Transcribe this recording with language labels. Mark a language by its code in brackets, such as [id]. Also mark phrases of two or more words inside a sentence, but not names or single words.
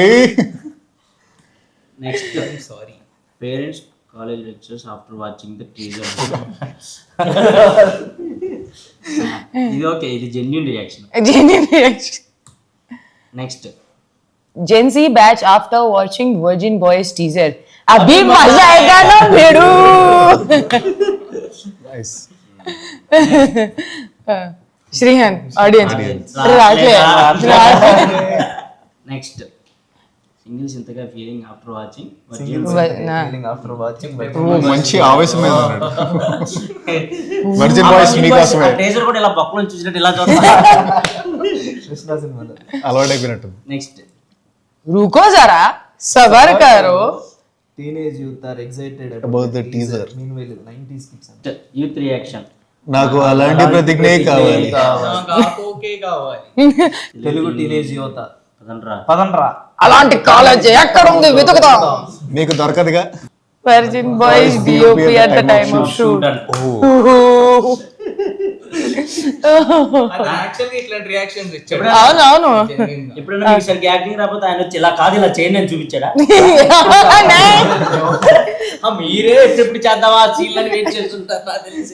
[en] Next, sorry parents college lectures after watching the teaser. [te] ఇది ఓకే, ఇది [en] genuine reaction. నెక్స్ట్, Gen Z batch after watching Virgin Boys teaser. [hi] अभी मजा आएगा ना भेड़ू. श्रीहन audience. [en] Next, singles ఇంతగా feeling after watching After watching. [te] మంచి ఆవేశం మీద ఉన్నాడు. వర్జిన్ బాయ్స్ మీకోసమే. టీజర్ కూడా ఇలా బొక్కలు చూసినట్టు ఇలా చూస్తా. కృష్ణ సినిమాలో అలవాటైపోయినట్టు. నెక్స్ట్, [hi] रुको जरा सबर करो. [en] Teenage youth are excited About the teaser. Meanwhile 90s kids Youth reaction. [te] నాకు అలాంటి ప్రతిజ్ఞే కావాలి. ఓకే కావాలి. తెలుగు టీనేజ్ యువత పదండ్రా. పదండ్రా. అలాంటి కాలేజ్ ఎక్కడ ఉంది వెతుకుదాం. మీకు దొరకదుగా. [en] వర్జిన్ బాయ్స్ DOP at the time of shoot. [te] యాక్చువల్గా ఇట్లాంటి రియాక్షన్స్ ఇచ్చాడు. అవునవును. ఎప్పుడైనా మీకు సరిగ్గా యాక్టింగ్ రాకపోతే ఆయన వచ్చి ఇలా కాదు ఇలా చేయండి అని చూపించాడా? మీరే ఎప్పుడు చేద్దామా సీన్లని వెయిట్ చేస్తుంటారు నాకు తెలిసి.